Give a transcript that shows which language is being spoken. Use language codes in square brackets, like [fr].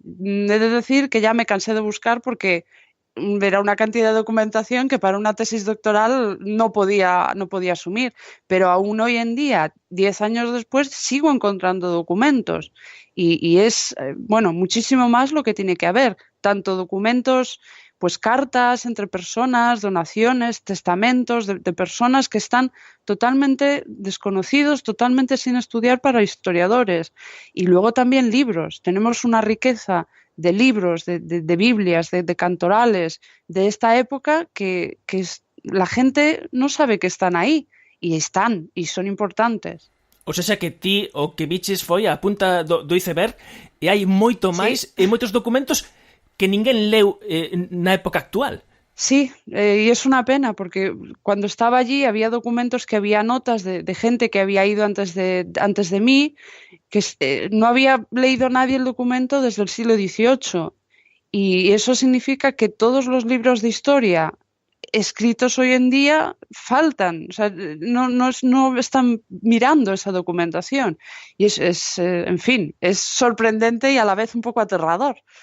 [es] He de decir que ya me cansé de buscar porque era una cantidad de documentación que para una tesis doctoral no podía asumir, pero aún hoy en día, 10 años después, sigo encontrando documentos y es, muchísimo más lo que tiene que haber, tanto documentos, pues cartas entre personas, donaciones, testamentos de personas que están totalmente desconocidos, totalmente sin estudiar para historiadores, y luego también libros. Tenemos una riqueza de libros, de Biblias, de cantorales de esta época que la gente no sabe que están ahí, y son importantes. [gl] O sea que ti o que biches foi a punta do iceberg e hai moito máis e moitos documentos que ninguén leu na época actual. [es] Sí, y es una pena porque cuando estaba allí había documentos que había notas de gente que había ido antes de mí, que no había leído nadie el documento desde el siglo XVIII, y eso significa que todos los libros de historia escritos hoy en día faltan, o sea, no están mirando esa documentación, y en fin, es sorprendente y a la vez un poco aterrador.